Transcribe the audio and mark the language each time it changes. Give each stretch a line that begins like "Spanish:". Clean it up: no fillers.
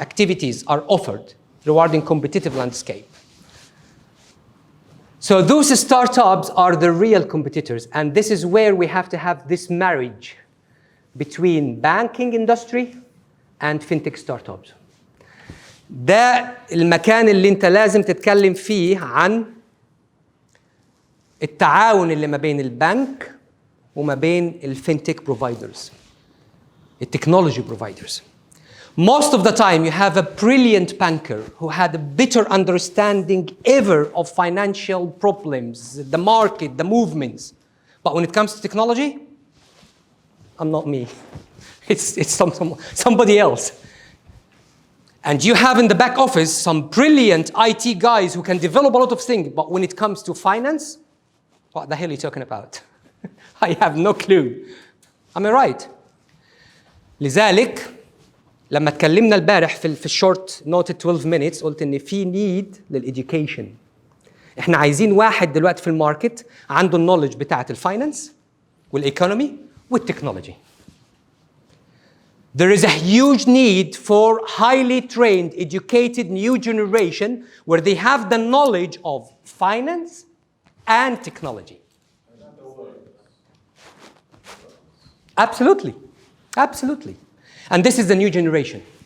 English: Activities are offered rewarding competitive landscape. So those startups are the real competitors, and this is where we have to have this marriage between banking industry and fintech startups.
Arabic: ده المكان اللي انت لازم تتكلم فيه عن التعاون اللي ما بين البنك وما بين الفintech providers, التكنولوجي providers.
English: Most of the time, you have a brilliant banker who had a better understanding ever of financial problems, the market, the movements. But when it comes to technology, I'm not me. It's somebody else. And you have in the back office some brilliant IT guys who can develop a lot of things, but when it comes to finance, what the hell are you talking about? I have no clue. Am I right?
Arabic: لذلك لما تكلمنا البارح في الشورت نوت
English: 12 minutes
Arabic: قلت ان في نيد للإديوكيشن. احنا عايزين واحد دلوقتي في الماركت عنده النولج بتاعة الفاينانس والايكونومي والتكنولوجي.
English: There is a huge need for highly trained, educated new generation where they have the knowledge of finance and technology. Absolutely, absolutely. And this is the new generation.